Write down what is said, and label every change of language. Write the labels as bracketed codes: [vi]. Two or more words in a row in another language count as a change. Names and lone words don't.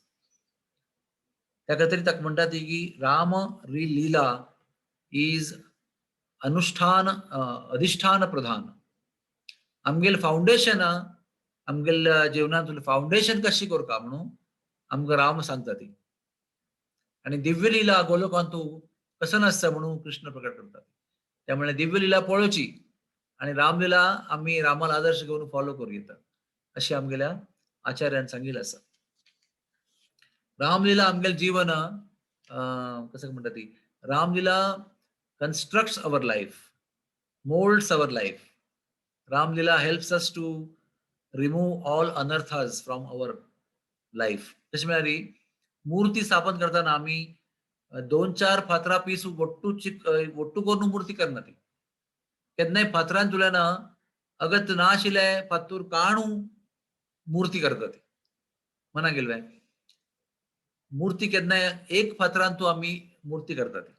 [kok] त्या खातीर ताका म्हणटात की राम लीला इज अधिष्ठान प्रधान. आमगेल फाउंडेशन आमगेल जीवनांतलें फाउंडेशन कशी करता म्हणून आमकां राम सांगता ती. आणि दिव्य लीला गोलोकांतू कसं नासता म्हणून कृष्ण प्रकट करतात. त्यामुळे दिव्य लीला पळोवची आणि रामलीला आम्ही रामाला आदर्श घेऊन फॉलो करूं येता अशी आमगेल्या आचार्यान सांगिल्लें आसा. रामलीला आमगेलें जीवन कसं म्हणटा ती रामलीला [en] constructs our life, molds our life. Ramlila helps us to remove all anarthas from our life. [kok] तशें म्हळ्यार मुर्ती स्थापन करताना आम्ही 2-4 फातरां पीस वट्टू करून मुर्ती करना ती. केन्नाय फातरान तुल्यान अगत नाशिल्ले फातूर काणू मुर्ती करता ती. मना गेल्ले मूर्ती केन्नाय एक फातरांतू आम्ही मूर्ती करता ती.